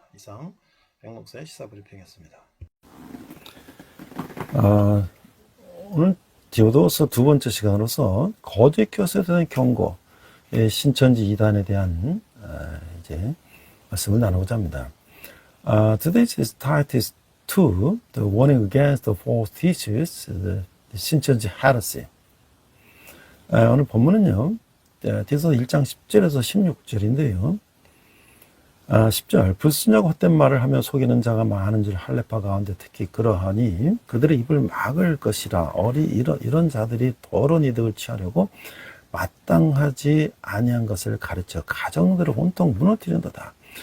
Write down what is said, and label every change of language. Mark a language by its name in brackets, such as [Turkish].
[Korean] 이상 백목사의 시사브리핑이었습니다. 오늘 디오도서 두 번째 시간으로서 거짓 교사에 대한 경고의 신천지 이단에 대한 이제 말씀을 나누고자 합니다. [English] Today's title is 2, the warning against the false teachers, the 신천지 heresy. [Korean] 오늘 본문은요, 디오도서 1장 10절에서 16절인데요. 10절 불순하고 헛된 말을 하며 속이는 자가 많은 줄 할례파 가운데 특히 그러하니 그들의 입을 막을 것이라 이런 자들이 더러운 이득을 취하려고 마땅하지 아니한 것을 가르쳐 가정들을 온통 무너뜨린다다.